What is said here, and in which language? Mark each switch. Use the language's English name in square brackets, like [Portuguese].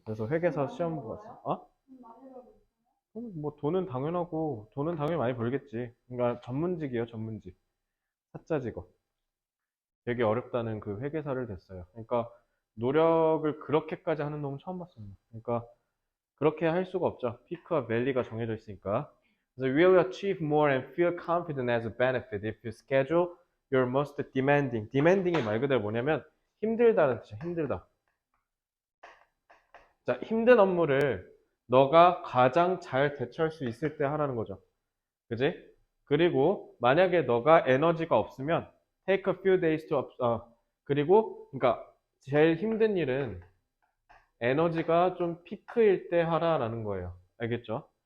[Korean] 그래서 회계사 시험 보고 왔어요. 뭐 돈은 당연하고 돈은 당연히 많이 벌겠지. 그러니까 전문직이에요, 전문직. 사짜 직업. 되게 어렵다는 그 회계사를 됐어요. 그러니까 노력을 그렇게까지 하는 놈은 처음 봤습니다. 그러니까 그렇게 할 수가 없죠. 피크와 밸리가 정해져 있으니까. [English] 그래서 will achieve more and feel confident as a benefit if you schedule your most demanding. [Korean] demanding이 말 그대로 뭐냐면 힘들다는 뜻이야. 힘들다. 자, 힘든 업무를 너가 가장 잘 대처할 수 있을 때 하라는 거죠. 그지? 그리고 만약에 너가 에너지가 없으면 [English] take a few days to [Korean] 그리고 그러니까 제일 힘든 일은 에너지가 좀 피크일 때 하라라는 거예요. 알겠죠?